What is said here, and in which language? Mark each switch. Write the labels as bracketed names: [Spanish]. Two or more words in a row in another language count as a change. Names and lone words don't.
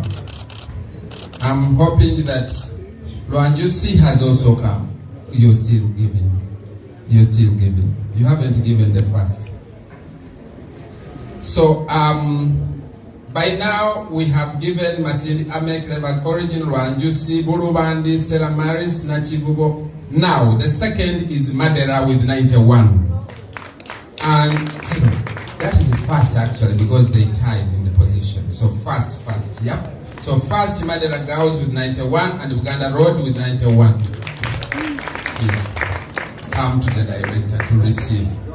[English] I'm hoping that Luanjusi has also come. You're still giving. You're still giving. You haven't given the first. So, by now, we have given Masindi Ame, Clever's Origin, Luanjusi, Bulubandi, Stella Maris, Nachivubo. Now, the second is Madera with 91. And that is fast actually because they tied in the position. So fast, yeah. So first Madera Girls with 91 and Uganda Road with 91. Please come to the director to receive.